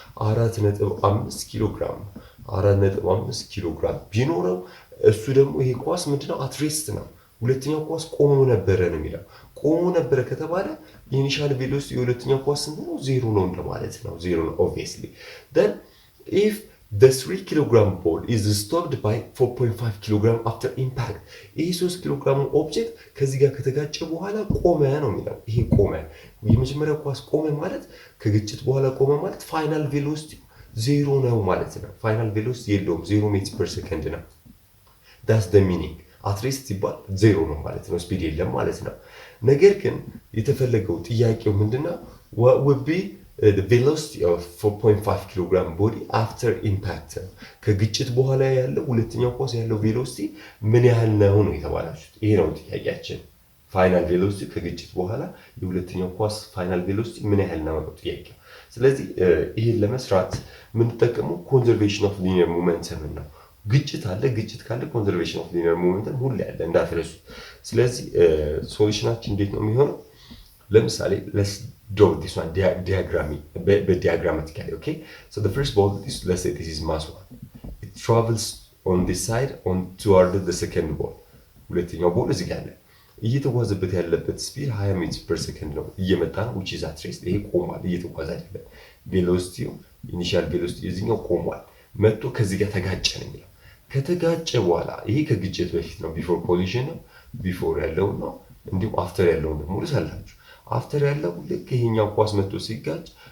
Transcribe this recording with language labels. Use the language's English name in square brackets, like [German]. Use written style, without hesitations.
[Amharic] 4.5 ኪሎ ግራም 4.5 ኪሎ ግራም ቢኖረው እሱ ደግሞ ይሄ ኳስ ምንድነው? አትሬስት ነው። ሁለተኛው ኳስ ቆሞ ነበረ ነው የሚለው። ቆሞ ነበረ ከተባለ ኢኒሻል ቬሎሲቲ የሁለተኛው ኳስ ስንት ነው? 0 ነው እንደማለት ነው። 0 ነው obviously. [English] Then if the 3 kilogram ball is stopped by 4.5 kilogram after impact. [Amharic] ይሄ 3 ኪሎግራም ኦብጀክት ከዚህ ጋር ከተጋጨ በኋላ ቆመ ነው የሚለው። ይሄ ቆመ የመጀመሪያው ኳስ ቆመ ማለት ከግጭት በኋላ ቆመ ማለት ፋይናል ቬሎሲቲ 0 ነው ማለት ነው። ፋይናል ቬሎሲቲ የለውም 0 ሜትር ፐር ሰከንድ ነው። [English] that's the meaning. [Amharic] አትሬስት ሲባል 0 ነው ማለት ነው። ስፒድ የለም ማለት ነው። ነገር ግን የተፈለገው ጥያቄው ምንድነው? [English] what would be the velocity of 4.5 kilogram body after impact? [Amharic] ከግጭት በኋላ ያለው ሁለተኛው ኳስ ያለው ቬሎሲቲ ምን ያህል ነው ነው የተባላችሁት። ይሄ ነው ጥያቄያችን። ፋይናል ቬሎሲቲ ከግጭት በኋላ የሁለተኛው ኳስ ፋይናል ቬሎሲቲ ምን ያህል ነው ነው ጥያቄው። ስለዚህ ይሄን ለመስራት የምንጠቀመው ኮንዘርቬሽን ኦፍ ሊኒየር ሞመንተም ነው። ግጭት አለ። ግጭት ካለ ኮንዘርቬሽን ኦፍ ሊኒየር ሞመንተም ሁሌ አለ እንዳትረሱ። ስለዚህ ሶሉሽናችን እንዴት ነው የሚሆነው? ለምሳሌ [English] let's draw this one diagrammatically. Okay, so the first ball is, let's say this is mass 1. It travels on this side toward the second ball. [Amharic] ሁለተኛው ቦል እዚህ ጋር አለ። እየተጓዘበት ያለበት ስፒድ 20 ሜትር ፐር ሰከንድ ነው። እየመጣ ነው [English] which is at rest. [Amharic] ይሄ ቆሟል፣ እየተጓዘ አይደለም። ቬሎሲቲው ኢኒሻል ቬሎሲቲ እዚህኛው ቆሟል። መጥቶ ከዚህ ጋር ተጋጨ ነው የሚለው። ከተጋጨ በኋላ ይሄ ከግጭት በፊት ነው፣ ቢፎር ኮሊዥን ነው። ቢፎር ያለው ነው፣ እንዲሁም አፍተር ያለው ደግሞ ልሳላችሁ። አፍተር ያለው ልክ ይሄኛው ኳስ መጥቶ ሲጋጭ